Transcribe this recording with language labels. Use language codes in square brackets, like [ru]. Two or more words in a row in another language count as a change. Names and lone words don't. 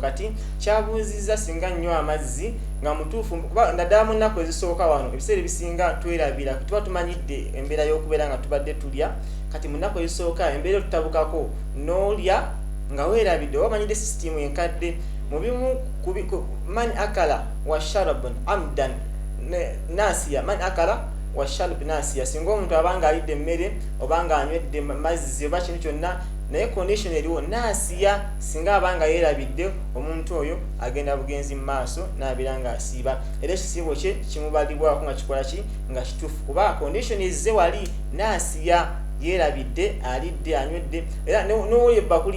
[lg] Kati kyabuuzizza singa nnyo amazzi nga mutuufu kuba naddala mu nnaku ezisooka wano ebiseera ebisinga twerabira tuba tumanyidde embeera y'okubeera nga tubadde tulya kati mu nnaku ezisooka embeera tutabukako n'olya nga weerabidde oba omanyidde sisitimu enkadde mu bimu [ar] من أكل وشرب عمدا [lg] nasiya [ar] من أكل وشرب ناسيا [lg] singa omuntu abanga alidde emmere oba nga anywedde mazzi oba kintu kyonna naye condition eriwo nasiya singa abanga yeerabidde omuntu oyo agenda bugenzi mu maaso n'abeera nga asiiba era ekisiibo kye kimubalibwako nga kikola ki nga kituufu kuba condition ezze wali nasiya yeerabidde alidde anywedde era n'olya ebbakuli